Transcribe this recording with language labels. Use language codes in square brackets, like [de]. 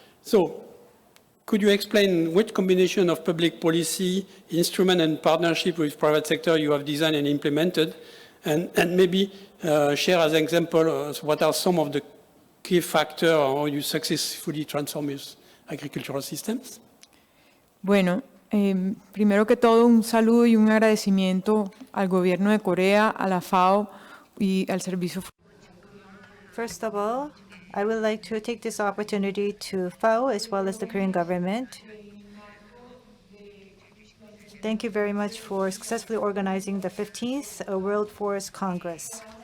[en] So, could you explain which combination of public policy, instrument, and partnership with private sector you have designed and implemented, and maybe share as an example what are some of the key factors how you successfully transform your agricultural systems? [es] Bueno, primero que todo un saludo y un agradecimiento al gobierno de Corea, a la FAO y al Servicio. [en] First of all, I would like to take this opportunity to FAO as well as the Korean government. Thank you very much for successfully organizing the 15th World Forest Congress.